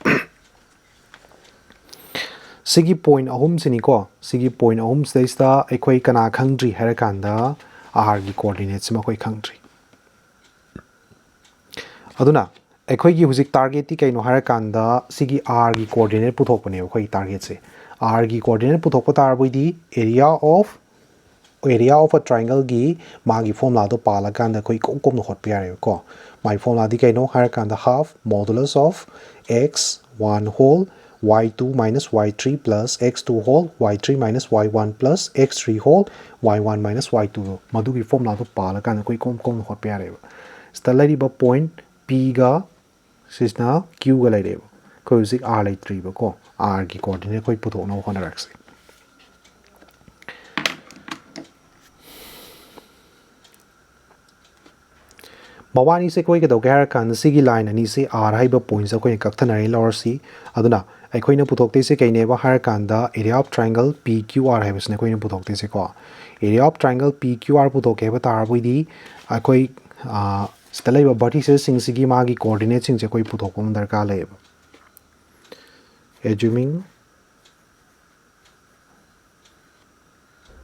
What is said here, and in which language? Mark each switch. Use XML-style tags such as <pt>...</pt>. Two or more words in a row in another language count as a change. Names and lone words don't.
<mni>ꯁꯤꯒꯤ ꯄꯣꯏꯟꯠ ꯑꯍꯨꯝꯁꯤꯅꯤꯀꯣ ꯁꯤꯒꯤ ꯄꯣꯏꯟꯠ ꯑꯍꯨꯝꯁꯤꯗꯩꯁꯤꯗ ꯑꯩꯈꯣꯏ ꯀꯅꯥ ꯈꯪꯗ꯭ꯔꯤ ꯍꯥꯏꯔꯀꯥꯟꯗ r ꯒꯤ ꯀꯣꯑꯣꯔꯗꯤꯅꯦꯠꯁꯤꯃ ꯑꯩꯈꯣꯏ ꯈꯪꯗ꯭ꯔꯤ ꯑꯗꯨꯅ ꯑꯩꯈꯣꯏꯒꯤ ꯍꯧꯖꯤꯛ ꯇꯥꯔꯒꯦꯠꯇꯤ ꯀꯩꯅꯣ ꯍꯥꯏꯔꯀꯥꯟꯗ ꯁꯤꯒꯤ r ꯒꯤ ꯀꯣꯑꯣꯔꯗꯤꯅꯦꯠ ꯄꯨꯊꯣꯛꯄꯅꯦꯕ ꯑꯩꯈꯣꯏꯒꯤ ꯇꯥꯔꯒꯦꯠꯁꯦ r ꯒꯤ ꯀꯣꯑꯣꯔꯗꯤꯅꯦꯠ ꯄꯨꯊꯣꯛꯄ ꯇꯥꯔꯕꯗꯤ</mni> <en>area of a triangle-</en> <mni>ꯒꯤ ꯃꯥꯒꯤ ꯐꯣꯔꯃꯨꯂꯥꯗꯣ ꯄꯥꯜꯂꯀꯥꯟꯗ ꯑꯩꯈꯣꯏ ꯏꯀꯣꯝ ꯀꯣꯝꯅ ꯍꯣꯠꯄ ꯌꯥꯔꯦꯕꯀꯣ ꯃꯥꯒꯤ ꯐꯣꯔꯃꯨꯂꯥꯗꯤ ꯀꯩꯅꯣ ꯍꯥꯏꯔꯀꯥꯟꯗ</mni> <en>half modulus of x1 whole y2 minus y3 plus x2 whole y3 minus y1 plus x3 whole y1 minus y2</en> <mni>ꯃꯗꯨꯒꯤ ꯐꯣꯔꯃꯨꯂꯥꯗꯣ ꯄꯥꯜꯂꯀꯥꯟꯗ ꯑꯩꯈꯣꯏ ꯏꯀꯣꯝ ꯀꯣꯝꯅ ꯍꯣꯠꯄ ꯌꯥꯔꯦꯕ ꯁꯤꯗ ꯂꯩꯔꯤꯕ ꯄꯣꯏꯟꯠ p ꯒ ꯁꯤꯁꯤꯅ q ꯒ ꯂꯩꯔꯦꯕ ꯑꯩꯈꯣꯏ ꯍꯧꯖꯤꯛ r ꯂꯩꯇ꯭ꯔꯤꯕꯀꯣ r ꯒꯤ ꯀꯣꯑꯣꯔꯗꯤꯅꯦꯠ ꯑꯩꯈꯣꯏ ꯄꯨꯊꯣꯛꯅꯕ ꯍꯣꯠꯅꯔꯛꯁꯤ ꯃꯕꯥꯅꯤꯁꯦ ꯑꯩꯈꯣꯏ ꯀꯩꯗꯧꯒꯦ ꯍꯥꯏꯔꯀꯥꯟꯗ ꯁꯤꯒꯤ ꯂꯥꯏꯟ ꯑꯅꯤꯁꯦ r ꯍꯥꯏꯕ ꯄꯣꯏꯟꯠꯁꯦ ꯑꯩꯈꯣꯏꯅ ꯀꯛꯊꯅꯔꯦ ꯂꯧꯔꯁꯤ ꯑꯗꯨꯅ ꯑꯩꯈꯣꯏꯅ ꯄꯨꯊꯣꯛꯇꯣꯏꯁꯦ ꯀꯩꯅꯦꯕ ꯍꯥꯏꯔꯀꯥꯟꯗ</mni> <en>area of triangle PQR</en> <mni>ꯍꯥꯏꯕꯁꯤꯅ ꯑꯩꯈꯣꯏꯅ ꯄꯨꯊꯣꯛꯇꯣꯏꯁꯦꯀꯣ</mni> <en>area of triangle PQR</en> <mni>ꯄꯨꯊꯣꯛꯀꯦ ꯍꯥꯏꯕ ꯇꯥꯔꯕꯗꯤ ꯑꯩꯈꯣꯏ ꯁꯤꯗ ꯂꯩꯕ ꯚꯔꯇꯤꯁꯦꯁꯁꯤꯡꯁꯤꯒꯤ ꯃꯥꯒꯤ ꯀꯣꯑꯣꯔꯗꯤꯅꯦꯠꯁꯤꯡꯁꯦ ꯑꯩꯈꯣꯏ ꯄꯨꯊꯣꯛꯄ ꯑꯃ ꯗꯔꯀꯥꯔ ꯂꯩꯌꯦꯕ assuming</mni>